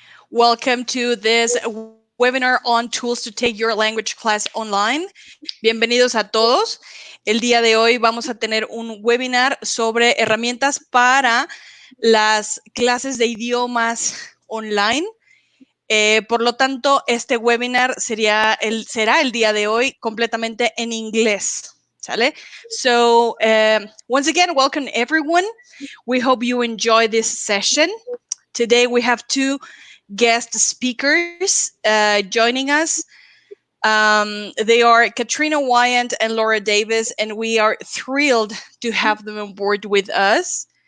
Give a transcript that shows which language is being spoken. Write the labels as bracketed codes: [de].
[en] Welcome to this webinar on tools to take your language class online. [es] Bienvenidos a todos. El día de hoy vamos a tener un webinar sobre herramientas para las clases de idiomas online. Por lo tanto, este webinar será el día de hoy completamente en inglés. ¿Sale? [en] So, once again, welcome everyone. We hope you enjoy this session. Today we have two guest speakers joining us. They are Katrina Wyant and Laura Davis, and we are thrilled to have them on board with us.